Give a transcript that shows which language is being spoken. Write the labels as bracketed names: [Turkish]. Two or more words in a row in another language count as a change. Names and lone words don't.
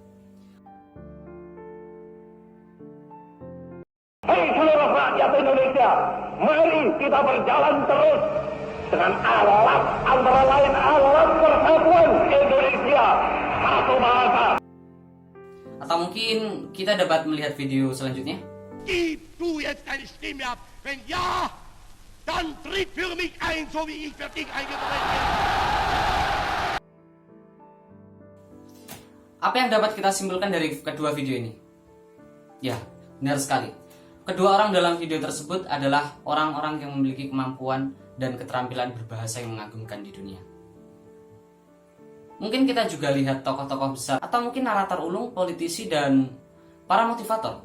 [Indonesian] Hei seluruh rakyat Indonesia, mari kita berjalan terus dengan alat antara lain alat persatuan Indonesia, satu bahasa. Atau mungkin kita dapat melihat video selanjutnya. [German] Gib du jetzt deine Stimme ab. Wenn ja, dann tritt für mich ein, so wie ich für dich eingetreten bin. [Indonesian] Apa yang dapat kita simpulkan dari kedua video ini? Ya, benar sekali. Kedua orang dalam video tersebut adalah orang-orang yang memiliki kemampuan dan keterampilan berbahasa yang mengagumkan di dunia. Mungkin kita juga lihat tokoh-tokoh besar atau mungkin narator ulung, politisi, dan para motivator.